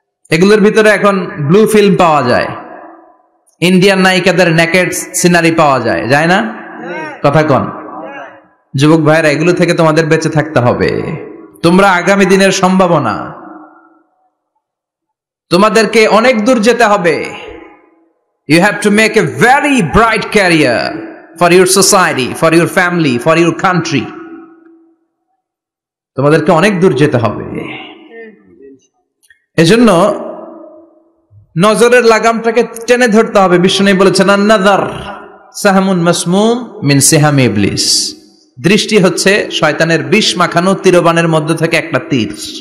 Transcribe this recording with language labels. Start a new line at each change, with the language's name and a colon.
Bangla: এগুলোর ভিতরে এখন ব্লু ফিল্ম পাওয়া যায়, ইন্ডিয়ান নায়িকাদের নেকেড সিনারি পাওয়া যায়, যায় না? কথা কন। যুবক ভাইরা, এগুলো থেকে তোমাদের বেঁচে থাকতে হবে। তোমরা আগামী দিনের সম্ভাবনা, তোমাদেরকে অনেক দূর যেতে হবে।
English: You have to make a very bright career for your society, for your family, for your country.
Bangla: তোমাদেরকে অনেক দূর যেতে হবে। এজন্য নজরের লাগামটাকে টেনে ধরতে হবে। বিষ্ণু বলেছেন,
Arabic: আন-নাযার সাহমুন মাসমুম মিন সিহামি ইবলিস।
Bangla: দৃষ্টি হচ্ছে শয়তানের বিষ মাখানো তীরবানের মধ্যে থেকে একটা তীর।